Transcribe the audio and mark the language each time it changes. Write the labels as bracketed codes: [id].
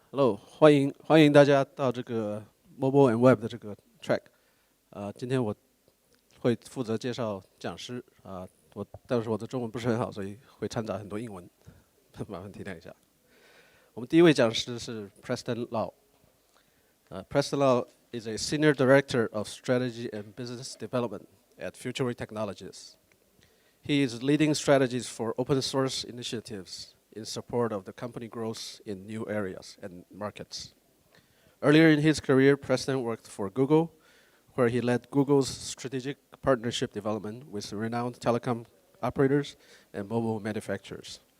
[zh] Hello，欢迎大家到这个 Mobile and Web 的这个 track。今天我会负责介绍讲师但是我的中文不是很好，所以会掺杂很多英文，麻烦体谅一下。我们第一位讲师是 Preston Lau。 [en] Preston Lau is a Senior Director of Strategy and Business Development at Futury Technologies. He is leading strategies for open source initiatives in support of the company growth in new areas and markets. Earlier in his career, Preston worked for Google, where he led Google's strategic partnership development with renowned telecom operators and mobile manufacturers.